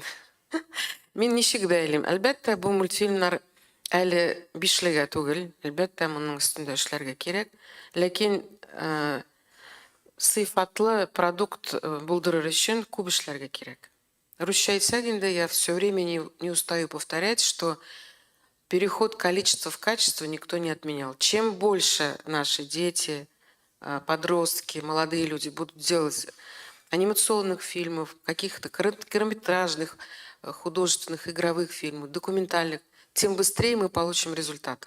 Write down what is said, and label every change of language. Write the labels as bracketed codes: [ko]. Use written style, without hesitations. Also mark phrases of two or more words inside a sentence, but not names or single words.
[tt] Мин ничек бәйлим? Әлбәттә, бу мультфильмнар әле бишлегә түгел, әлбәттә, моның өстендә эшләргә кирәк. Ләкин сыйфатлы продукт булдырыр өчен күп эшләргә кирәк. Русча әйтсәк инде, [ru] я все время не устаю повторять, что переход количества в качество никто не отменял. Чем больше наши дети, подростки, молодые люди будут делать анимационных фильмов, каких-то короткометражных, художественных, игровых фильмов, документальных, тем быстрее мы получим результаты.